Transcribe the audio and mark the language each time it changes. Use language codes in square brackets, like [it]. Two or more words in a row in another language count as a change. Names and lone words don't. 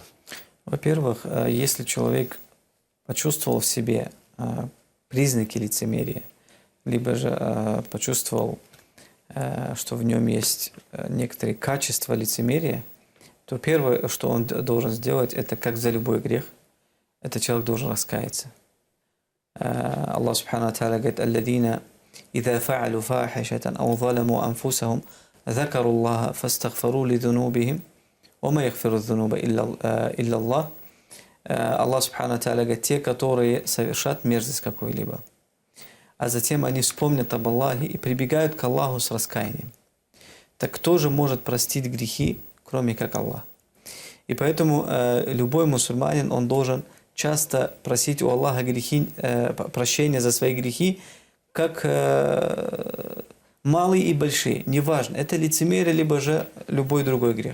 [ru] Во-первых, если человек почувствовал в себе признаки лицемерия, либо же почувствовал, что в нем есть некоторые качества лицемерия, то первое, что он должен сделать, это как за любой грех, этот человек должен раскаяться. [ar] الله سبحانه وتعالى говорит: «Алладина إذا فعلوا فاحشة أو ظلموا أنفسهم ذكروا الله فاستغفروا لذنوبهم وما يغفر الذنوب إلا الله». الله سبحانه وتعالى [ru] говорит: те, которые совершат мерзость какую-либо, а затем они вспомнят об Аллахе и прибегают к Аллаху с раскаянием. Так кто же может простить грехи, кроме как Аллах? И поэтому любой мусульманин, он должен часто просить у Аллаха прощения за свои грехи, как малые и большие, неважно, это лицемерие, либо же любой другой грех.